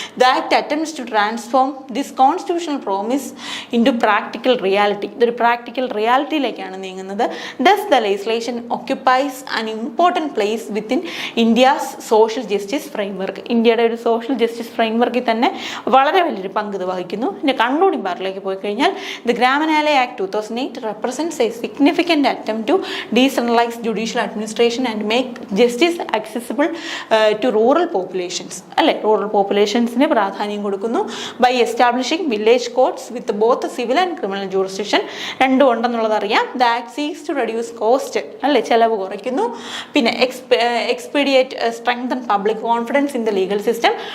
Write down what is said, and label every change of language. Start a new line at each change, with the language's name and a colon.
English: The act attempts to transform this constitutional promise into practical reality.
Malayalam: ഇതൊരു practical റിയാലിറ്റിയിലേക്കാണ് നീങ്ങുന്നത്.
English: Thus the legislation occupies an important place within India's social justice framework.
Malayalam: ഇന്ത്യയുടെ ഒരു social justice ഫ്രെയിംവർക്കിൽ തന്നെ വളരെ വലിയൊരു പങ്ക് ഇത് വഹിക്കുന്നു. ഇതിൻ്റെ കൺക്ലൂഡിംഗ് പാർട്ടിലേക്ക് പോയി കഴിഞ്ഞാൽ,
English: The Gram Nyayalaya act 2008 represents a significant attempt to decentralize judicial administration and make justice accessible to rural populations, അല്ലേ?
Malayalam: റൂറൽ പോപ്പുലേഷൻസിന് പ്രാധാന്യം കൊടുക്കുന്നു.
English: By establishing village courts with both civil and criminal jurisdiction.
Malayalam: രണ്ടും ഉണ്ടെന്നുള്ളത് അറിയാം.
English: The act seeks to reduce cost, അല്ലേ?
Malayalam: ചെലവ് കുറയ്ക്കുന്നു.
English: പിന്നെ expedite strengthen public confidence in the legal system.